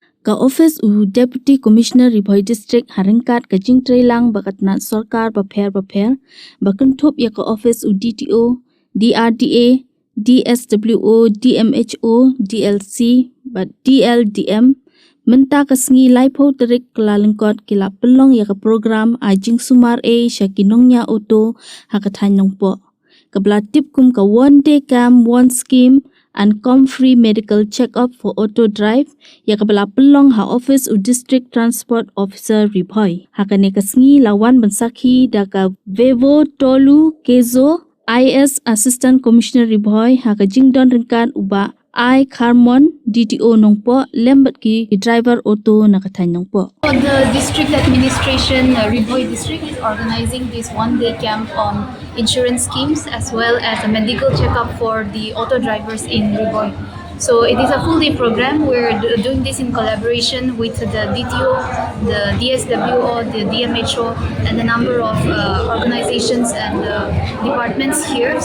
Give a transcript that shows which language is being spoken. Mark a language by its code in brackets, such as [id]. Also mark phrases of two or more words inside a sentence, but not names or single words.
[kha] ka Office u Deputy Commissioner Bhoi District haringkat ka jingtray lang bakatna sarkar bapher bakantup ya ka Office u DTO, DRDA, DSWO, DMHO, DLC, but DLDM menta kasngi laipo terik kelalengkot kila pelong ya ka program a Jingsumar a syakinongnya auto hakathan Nongpoh. Kabla tip kum ka [en] 1 day camp, 1 scheme and free medical check-up for auto drive [kha] ya kabla pelong ha Office u District Transport Officer Bhoi. Hakane kasngi lawan bensakhi da ka Vevo Tolu Kezo IS Assistant Commissioner Bhoi haka jingdon ringkan uba I Carmon DTO Nongpoh lembat ki driver auto nakathan Nongpoh. [en] The district administration, Bhoi district, is organizing this 1 day camp on insurance schemes as well as a medical checkup for the auto drivers in Bhoi. So it is a full day program. We're doing this in collaboration with the DTO, the DSWO, the DMHO, and a number of organizations and departments here.